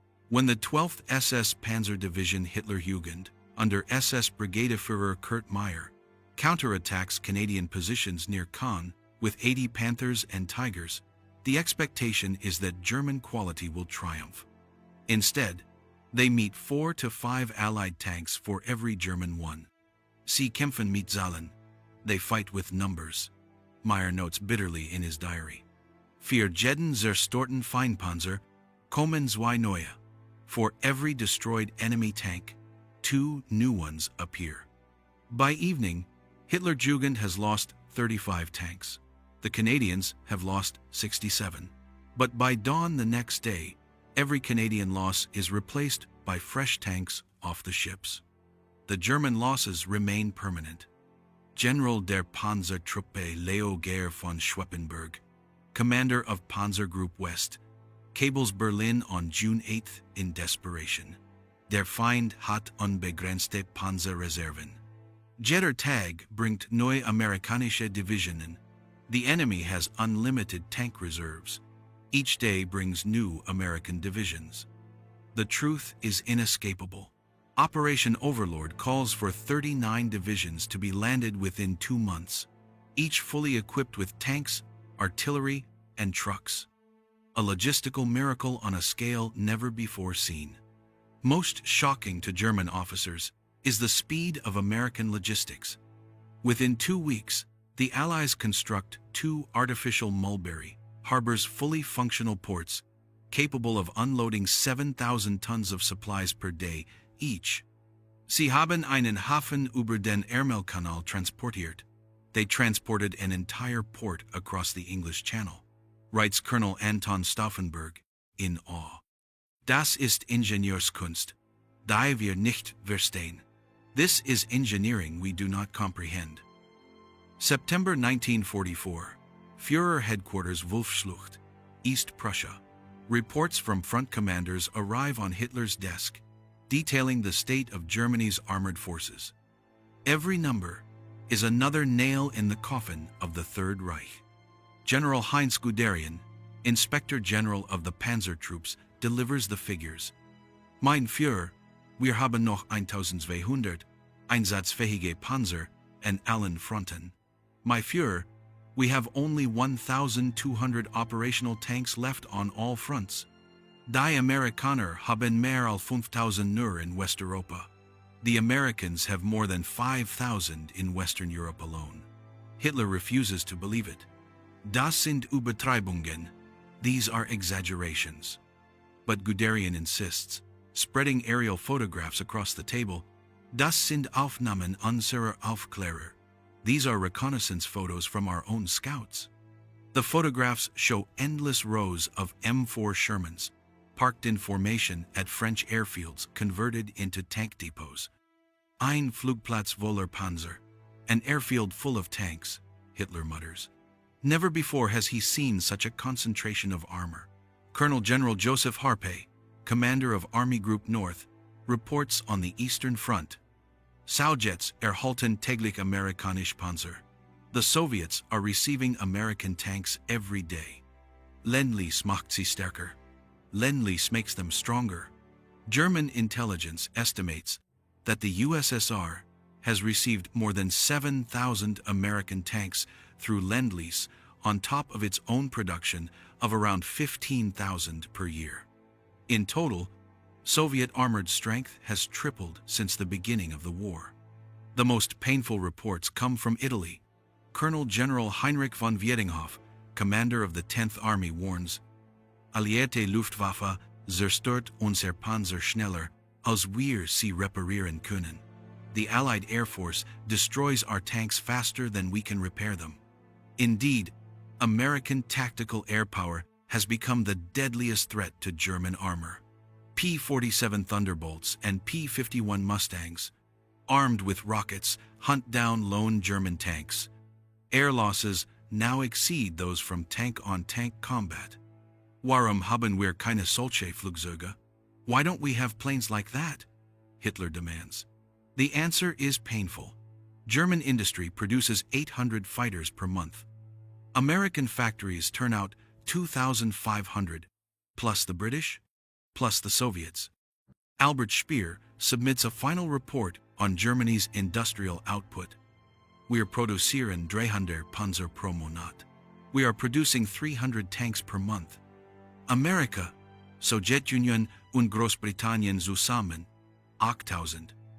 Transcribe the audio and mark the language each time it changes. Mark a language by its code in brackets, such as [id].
[en] When the 12th SS Panzer Division Hitlerjugend, under SS Brigadeführer Kurt Meyer, counterattacks Canadian positions near Caen with 80 Panthers and Tigers, the expectation is that German quality will triumph. Instead, they meet 4 to 5 Allied tanks for every German one. [de] Sie kämpfen mit Zahlen. [en] They fight with numbers. Meyer notes bitterly in his diary. [de] Für jeden zerstörten Feindpanzer kommen zwei neue. [en] For every destroyed enemy tank, 2 new ones appear. By evening, Hitlerjugend has lost 35 tanks. The Canadians have lost 67. But by dawn the next day, every Canadian loss is replaced by fresh tanks off the ships. The German losses remain permanent. General der Panzertruppe Leo Gehr von Schweppenberg, commander of Panzer Group West, cables Berlin on June 8 in desperation. [de] Der Feind hat unbegrenzte Panzerreserven. Jeder Tag bringt neue amerikanische Divisionen. [en] The enemy has unlimited tank reserves. Each day brings new American divisions. The truth is inescapable. Operation Overlord calls for 39 divisions to be landed within 2 months, each fully equipped with tanks, artillery, and trucks. A logistical miracle on a scale never before seen. Most shocking to German officers is the speed of American logistics. Within 2 weeks, the Allies construct 2 artificial Mulberry harbors fully functional ports, capable of unloading 7,000 tons of supplies per day each. [de] Sie haben einen Hafen über den Ärmelkanal transportiert. [en] They transported an entire port across the English Channel, writes Colonel Anton Stauffenberg, in awe. [de] Das ist Ingenieurskunst, die wir nicht verstehen. [en] This is engineering we do not comprehend. September 1944. Führer Headquarters Wolfschlucht, East Prussia. Reports from front commanders arrive on Hitler's desk, detailing the state of Germany's armored forces. Every number is another nail in the coffin of the Third Reich. General Heinz Guderian, Inspector General of the Panzer Troops, delivers the figures. [de] Mein Führer, wir haben noch 1200 einsatzfähige Panzer and allen Fronten. [en] My Führer, we have only 1,200 operational tanks left on all fronts. [de] Die Amerikaner haben mehr als 5,000 nur in Westeuropa. [en] The Americans have more than 5,000 in Western Europe alone. Hitler refuses to believe it. [de] Das sind Übertreibungen. [en] These are exaggerations. But Guderian insists, spreading aerial photographs across the table. [de] Das sind Aufnahmen unserer Aufklärer. [en] These are reconnaissance photos from our own scouts. The photographs show endless rows of M4 Shermans, parked in formation at French airfields converted into tank depots. [de] Ein Flugplatz voller Panzer, [en] an airfield full of tanks, Hitler mutters. Never before has he seen such a concentration of armor. Colonel General Joseph Harpe, commander of Army Group North, reports on the Eastern Front. [de] Saujets erhalten täglich amerikanisch Panzer. [en] The Soviets are receiving American tanks every day. [de] Lend-Lease macht sie stärker. [en] Lend-Lease makes them stronger. German intelligence estimates that the USSR has received more than 7,000 American tanks through Lend-Lease on top of its own production of around 15,000 per year. In total, Soviet armored strength has tripled since the beginning of the war. The most painful reports come from Italy. Colonel General Heinrich von Vietinghoff, commander of the 10th Army, warns, [de] Allierte Luftwaffe zerstört unser Panzer schneller, als wir sie reparieren können. [en] The Allied Air Force destroys our tanks faster than we can repair them. Indeed, American tactical air power has become the deadliest threat to German armor. P-47 Thunderbolts and P-51 Mustangs, armed with rockets, hunt down lone German tanks. Air losses now exceed those from tank-on-tank combat. [de] Warum haben wir keine solche Flugzeuge? [en] Why don't we have planes like that? Hitler demands. The answer is painful. German industry produces 800 fighters per month. American factories turn out 2,500, plus the British, plus the Soviets. Albert Speer submits a final report on Germany's industrial output. [de] Wir produzieren 300 Panzer pro Monat. [en] We are producing 300 tanks per month. [de] America, Sowjetunion und Großbritannien zusammen, 8,000.